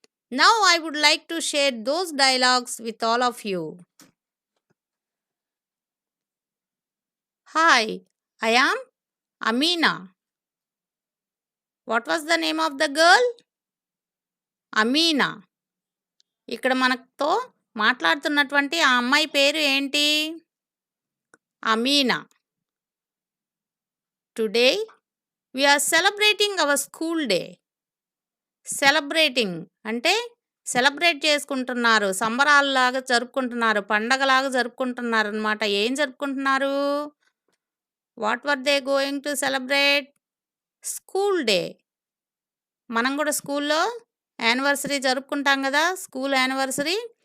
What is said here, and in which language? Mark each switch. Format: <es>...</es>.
<en>Now I would like to share those dialogues with all of you. Hi, I am Ameena. What was the name of the girl? Ameena.</en> <te>ఇక్కడ మనతో మాట్లాడుతున్నటువంటి ఆ అమ్మాయి పేరు ఏంటి? Amina.</te> <en>Today we are celebrating our school day.</en> <te>Celebrating అంటే celebrate చేసుకుంటున్నారు, సంబరాలలాగా జరుపుకుంటున్నారు, పండగలాగా జరుపుకుంటున్నారు అనమాట. ఏం జరుపుకుంటున్నారు?</te> <en>What are they going to celebrate? School day.</en> <te>మనం కూడా స్కూల్లో యానివర్సరీ జరుపుకుంటాం కదా, స్కూల్ యానివర్సరీ.</te>